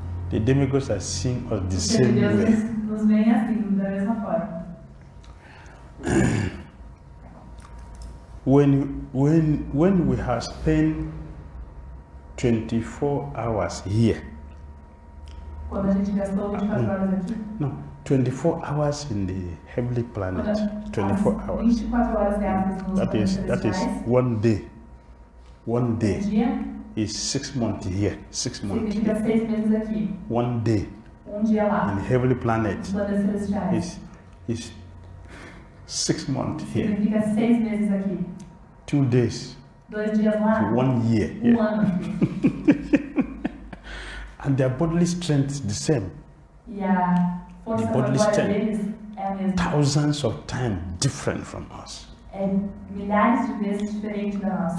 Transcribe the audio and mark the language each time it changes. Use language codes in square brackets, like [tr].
[en] The demigods are seeing us the [pt] Os [en] same way. [pt] semideuses nos veem assim, da mesma forma. [en] When we have spent 24 hours here, [pt] Quando a gente gastou 24 horas aqui, [en] no, 24 hours in the heavenly planet, 24 hours. [pt] 24 horas gastas nos [en] That is [pt] celestiais, [en] one day. One [pt] um [en] day [pt] dia [en] is 6 months here, 6 months [pt] significa [en] here. [pt] 6 meses aqui. [en] One day [pt] Um dia lá, [en] in the heavenly planet [pt] nos planetas celestiais. [en] is 6 months here. [pt] Significa 6 meses aqui. [en] 2 days [pt] 2 dias lá, [en] 1 year [pt] um [en] here. [pt] ano aqui. [en] And their bodily strength is the same. [pt] E a força [en] The bodily [pt] corpórea [en] strength. [pt] deles é a mesma. [en] Thousands of times different from us. [pt] É milhares de vezes diferente da nossa.